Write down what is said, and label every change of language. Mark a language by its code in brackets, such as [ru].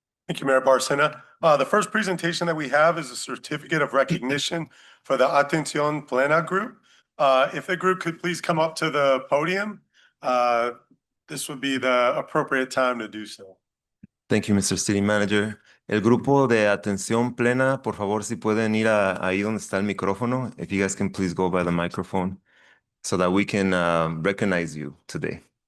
[en] Thank you, Mayor Barcena. The first presentation that we have is a certificate of recognition for the Atención Plena group. If the group could please come up to the podium, this would be the appropriate time to do so. Thank you, Mr. City Manager. [es] El grupo de Atención Plena, por favor, si pueden ir ahí donde está el micrófono. [en] If you guys can please go by the microphone so that we can recognize you today.